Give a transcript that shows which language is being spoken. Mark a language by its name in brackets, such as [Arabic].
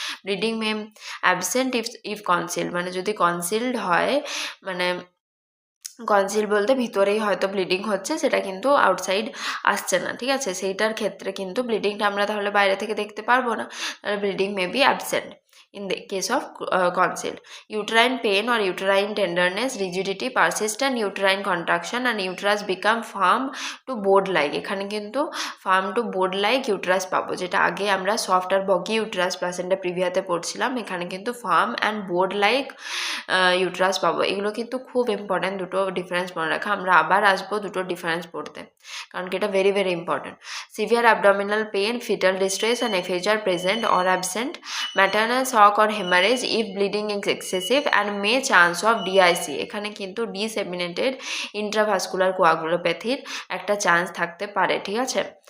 [Bangla] Bleeding May absent if concealed, মানে যদি concealed হয়, মানে কনসিল বলতে ভিতরেই হয়তো ব্লিডিং হচ্ছে, সেটা কিন্তু আউটসাইড আসছে না, ঠিক আছে, সেইটার ক্ষেত্রে কিন্তু ব্লিডিংটা আমরা তাহলে বাইরে থেকে দেখতে পারবো না, তাহলে bleeding may be absent in the case of concealed. [English] Uterine pain or uterine tenderness, rigidity, persistent uterine contraction and uterus become firm to board like, এখানে কিন্তু firm to board like uterus পাবো, যেটা আগে আমরা soft আর boggy uterus placenta প্রিভিয়াতে পড়ছিলাম, এখানে কিন্তু firm and board like uterus পাবো। [Bangla] এগুলো কিন্তু খুব ইম্পর্টেন্ট, দুটো ডিফারেন্স মনে রাখা, আমরা আবার আসবো দুটো ডিফারেন্স পড়তে, কারণ কি এটা very very important. [English] Severe abdominal pain, fetal distress and FHR present or absent, maternal shock or haemorrhage if bleeding is excessive and may chance of DIC, এখানে কিন্তু disseminated intravascular কোয়াগুলোপ্যাথির একটা chance থাকতে পারে, ঠিক আছে।